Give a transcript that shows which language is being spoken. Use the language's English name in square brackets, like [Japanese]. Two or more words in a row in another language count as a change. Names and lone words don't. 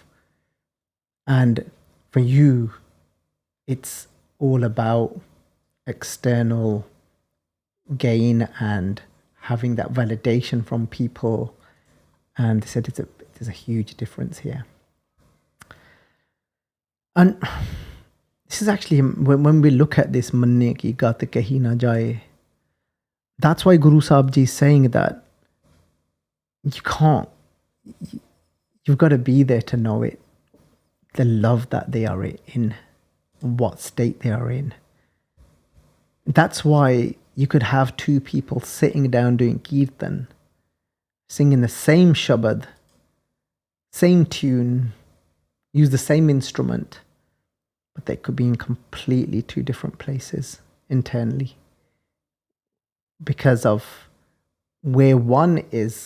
[English] And for you, it's all about external gain and having that validation from people. And they said there's a huge difference here. And this is actually, when we look at this [Punjabi] ਮੰਨੇ ਕੀ ਗਤਿ ਕਹੀ ਨ ਜਾਇ, [English] that's why Guru Sahib Ji is saying that you've got to be there to know it, the love that they are in, what state they are in. That's why you could have two people sitting down doing kirtan, singing the same shabad, same tune, use the same instrument, but they could be in completely two different places internally, because of where one is.